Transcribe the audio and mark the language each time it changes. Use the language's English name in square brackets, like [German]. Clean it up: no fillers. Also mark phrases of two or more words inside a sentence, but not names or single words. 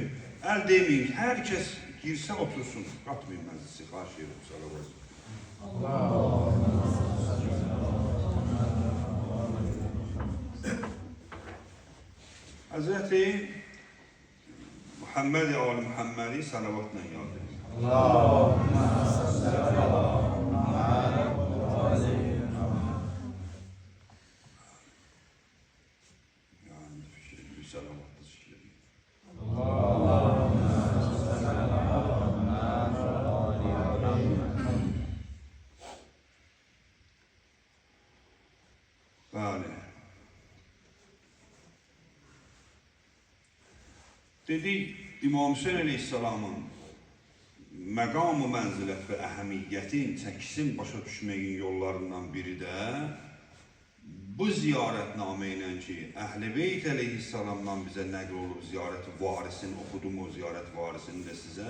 [Azerbaijani] Əl deməyin, hər kəs girsə otursun, qatmayın məclisi, xahiş edirəm, salavat. Həzrəti Muhammed Ali Muhammedi salavatla yad edin. [Arabic] اللهم صل على محمد وآل محمد. [Turkish] Yani bir salavatla zikredin. [Arabic] اللهم صل على محمد وآل محمد. [Azerbaijani] Bəli. Dedik, İmam Hüseyin əleyhissalamın məqam-ı mənzilət və əhəmiyyətin, çəkisin başa düşməyin yollarından biri də bu ziyarətnamə ilə ki, Əhl-i Beyt əleyhissalamdan bizə nəql olub ziyarət varisini, oxudum o ziyarət varisini də sizə.